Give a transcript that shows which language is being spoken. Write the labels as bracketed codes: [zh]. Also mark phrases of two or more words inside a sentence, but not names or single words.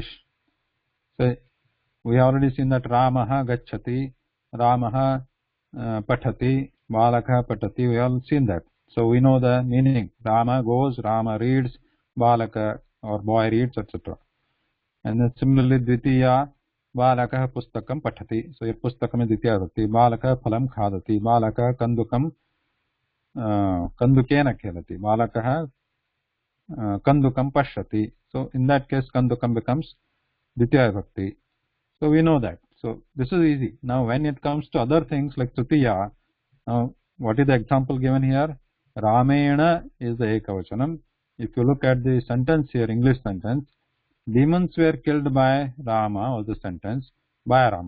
[en] So we have already seen that [sa] रामः गच्छति, रामः पठति, बालकः पतति, [en] we have all seen that. So we know the meaning. Rama goes, Rama reads, Balaka or boy reads, etc. And then similarly, [sa] द्वितीया, बालकः पुस्तकं पठति. [en] So here pustakam is [sa] द्वितीया विभक्ति. बालकः फलं खादति. बालकः कन्दुकं कन्दुकेन खेलति. बालकः कन्दुकं पश्यति. [en] So in that case, kandukam becomes [sa] द्वितीया विभक्ति. [en] So we know that. So this is easy. Now when it comes to other things like Tritiya, now what is the example given here? Ramena is the Ekavachanam. If you look at the sentence here, English sentence, demons were killed by Rama, or the sentence, by Rama.